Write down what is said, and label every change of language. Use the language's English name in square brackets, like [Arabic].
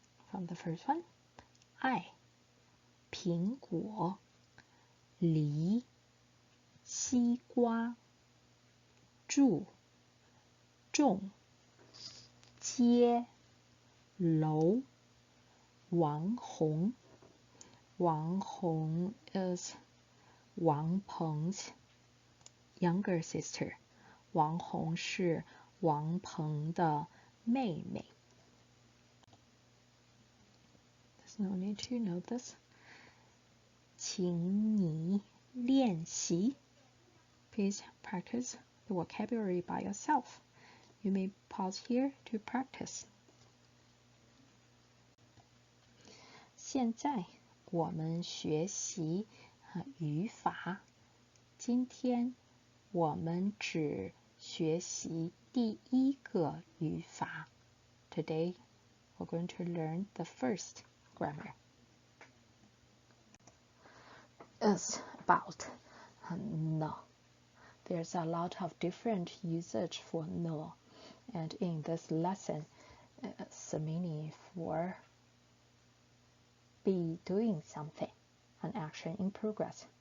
[Chinese] From the first one, 爱苹果梨西瓜住种街楼王红. [English] Wang Hong is Wang Peng's younger sister. [Chinese] Wang Hong 是王鹏的妹妹. [English] There's no need to know this. [Chinese] 请你练习. [English] Please practice the vocabulary by yourself. You may pause here to practice. [Chinese] 现在我们学习语法。今天我们只学习第一个语法。 [English] Today we're going to learn the first grammar. is about no. There's a lot of different usage for no, and in this lesson, it's the meaning for be doing something, an action in progress.